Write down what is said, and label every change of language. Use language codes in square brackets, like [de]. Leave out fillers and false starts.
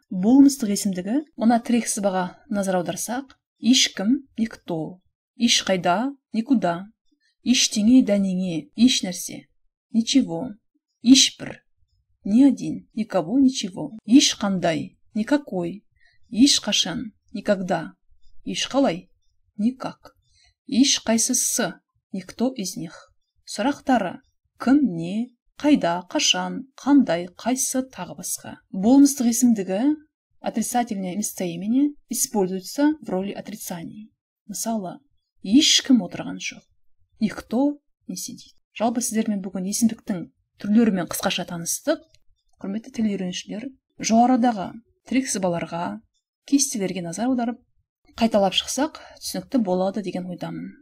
[kk] Болымсыздық есімдігі, ona тірек сызбаға назар аударсақ, ешкім, никто, ешқайда, никуда, ештеңе, дәнеңе, еш нәрсе, ничего, ешбір, ни один, никого, ничего, ешқандай, никакой, ешқашан, никогда, ешқалай, никак, ешқайсысы, никто из них. Сұрақтары: кім, не, қайда, қашан, қандай, қайсы, тағы басқа. Болымсыздық есімдігі, [ru] отрицательное местоимение, используется в роли отрицаний. [kk] Мысалы, ешкім отырған жоқ. [ru] Никто не сидит. [kk] Жалпы сіздермен бүгін есімдіктің түрлерімен қысқаша таныстық. Құрметті тіл үйренушілер, жоғарыдағы тірек сызбаларға, кестелерге назар аударып, қайталап шықсақ, түсінікті болады деген ойдамын.